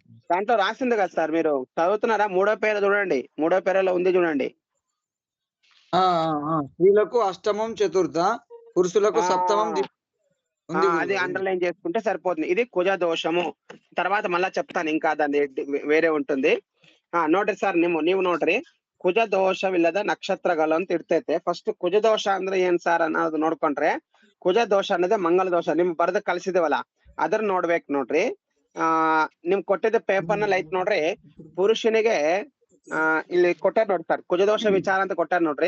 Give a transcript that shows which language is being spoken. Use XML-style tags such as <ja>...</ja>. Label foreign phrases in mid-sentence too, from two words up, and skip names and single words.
<te>దాంట్లో రాసింది కదా సార్, మీరు చదువుతున్నారా? 3వ పేర చూడండి, 3వ పేరలో ఉంది చూడండి. స్త్రీలకు అష్టమం చతుర్థ, పురుషులకు సప్తమం అది అండర్లైన్ చేసుకుంటే సరిపోతుంది. ఇది కుజ దోషము. తర్వాత మళ్ళా చెప్తాను, ఇంకా దాన్ని వేరే ఉంటుంది.</te> <kn>ನೋಡ್ರಿ ಸರ್, ನೀವು ನೋಡ್ರಿ, ಕುಜ ದೋಷವಿಲ್ಲದ ನಕ್ಷತ್ರಗಳು ಅಂತ ಇರ್ತೈತೆ. ಫಸ್ಟ್ ಕುಜ ದೋಷ ಅಂದ್ರೆ ಏನ್ ಸರ್ ಅನ್ನೋದು ನೋಡ್ಕೊಂಡ್ರೆ, ಕುಜ ದೋಷ ಅನ್ನೋದೇ ಮಂಗಲ ದೋಷ. ನಿಮ್ ಬರ್ದ ಕಳ್ಸಿದೇವಲ್ಲ ಅದ್ರ ನೋಡ್ಬೇಕು ನೋಡ್ರಿ. ನಿಮ್ ಕೊಟ್ಟಿದ್ದ ಪೇಪರ್ ನಲ್ಲಿ ಐತ್ ನೋಡ್ರಿ, ಪುರುಷನಿಗೆ ಇಲ್ಲಿ ಕೊಟ್ಟಾರ ನೋಡಿ ಸರ್, ಕುಜದೋಷ ವಿಚಾರ ಅಂತ ಕೊಟ್ಟಾರ ನೋಡ್ರಿ.</kn>